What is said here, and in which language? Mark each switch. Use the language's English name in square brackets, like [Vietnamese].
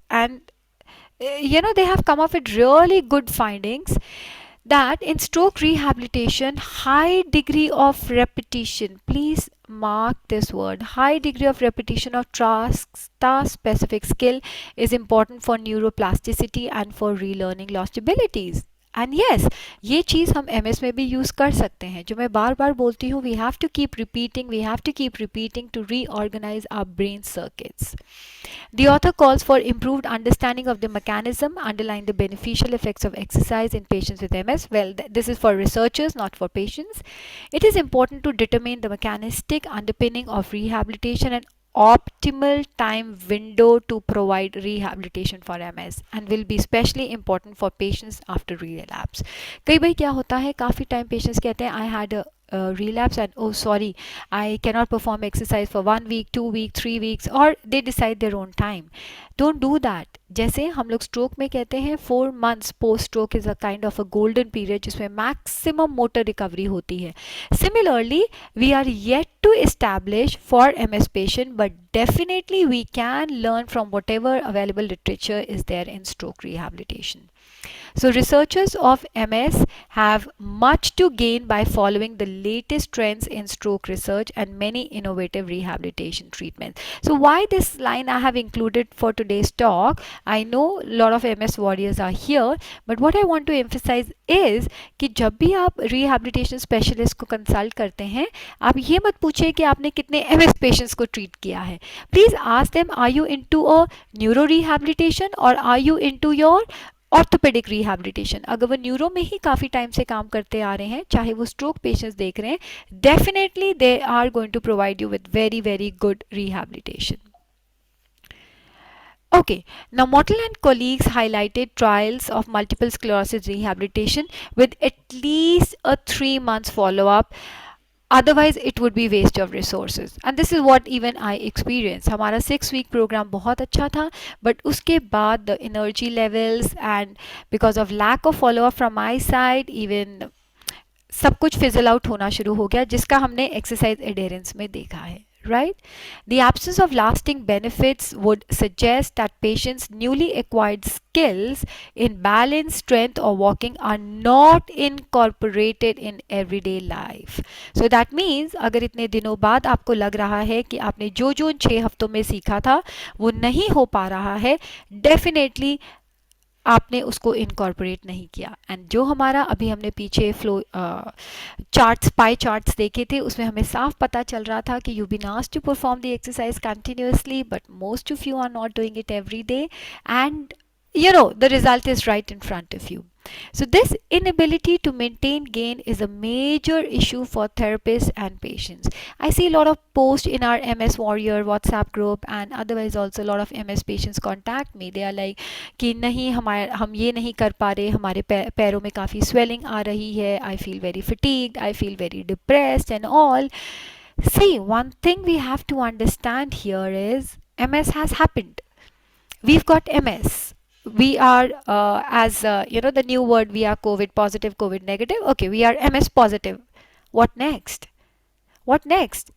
[English] And they have come up with really good findings that in stroke rehabilitation, high degree of repetition, please mark this word, high degree of repetition of task specific skill is important for neuroplasticity and for relearning lost abilities. And yes, [Hindi] ये चीज़ हम MS में भी use कर सकते हैं. जो मैं बार बार बोलती हूँ, [English] We have to keep repeating to reorganise our brain circuits. The author calls for improved understanding of the mechanism underlying the beneficial effects of exercise in patients with MS. Well, this is for researchers, not for patients. It is important to determine the mechanistic underpinning of rehabilitation and optimal time window to provide rehabilitation for MS, and will be especially important for patients after relapse. [Hindi] कई बार क्या होता है, काफ़ी time patients कहते हैं [English] I had a relapse and oh sorry, I cannot perform exercise for 1 week, 2 week, 3 weeks, or they decide their own time. Don't do that. [Hindi] जैसे हम लोग स्ट्रोक में कहते हैं [English] 4 months post stroke is a kind of a golden period [Hindi] जिसमें maximum motor recovery होती है. [English] Similarly, we are yet to establish for MS patient, but definitely we can learn from whatever available literature is there in stroke rehabilitation. So researchers of MS have much to gain by following the latest trends in stroke research and many innovative rehabilitation treatments. So why this line I have included for today's talk? I know a lot of MS warriors are here, but what I want to emphasize is [Hindi] कि जब भी आप rehabilitation specialist को consult करते हैं, आप ये मत पूछिए कि आपने कितने MS patients को treat किया है. [English] Please ask them, are you into a neuro rehabilitation or are you into your orthopaedic rehabilitation. [Hindi] अगर वो न्यूरो में ही काफ़ी टाइम से काम करते आ रहे हैं, चाहे वो स्ट्रोक पेशेंट्स देख रहे हैं, [English] Definitely they are going to provide you with very good rehabilitation. Okay, now Mortal and colleagues highlighted trials of multiple sclerosis rehabilitation with at least a 3 months follow-up. Otherwise it would be waste of resources, and this is what even I experienced. [Hindi] हमारा 6-week program बहुत अच्छा था, but उसके बाद [English] the energy levels and because of lack of follow-up from my side, even [Hindi] सब कुछ fizzle out होना शुरू हो गया, जिसका हमने exercise adherence में देखा है. right? [English] The absence of lasting benefits would suggest that patients' newly acquired skills in balance, strength, or walking are not incorporated in everyday life. So that means [Hindi] अगर इतने दिनों बाद आपको लग रहा है कि आपने जो जो इन 6 हफ्तों में सीखा था वो नहीं हो पा रहा है, डेफिनेटली आपने उसको इनकॉर्पोरेट नहीं किया. एंड जो हमारा अभी हमने पीछे फ्लो चार्ट्स, पाई चार्ट्स देखे थे, उसमें हमें साफ पता चल रहा था कि [English] You been asked to perform the exercise continuously but most of you are not doing it every day and the result is right in front of you. So this inability to maintain gain is a major issue for therapists and patients. I see a lot of posts in our MS Warrior WhatsApp group and otherwise also a lot of MS patients contact me. They are like [Hindi] कि नहीं हम ये नहीं कर पा रहे, हमारे पैरों में काफ़ी swelling आ रही है, [English] I feel very fatigued, I feel very depressed and all. See, one thing we have to understand here is MS has happened. We've got MS. We are, as the new word, we are COVID positive, COVID negative. Okay, we are MS positive. What next? What next?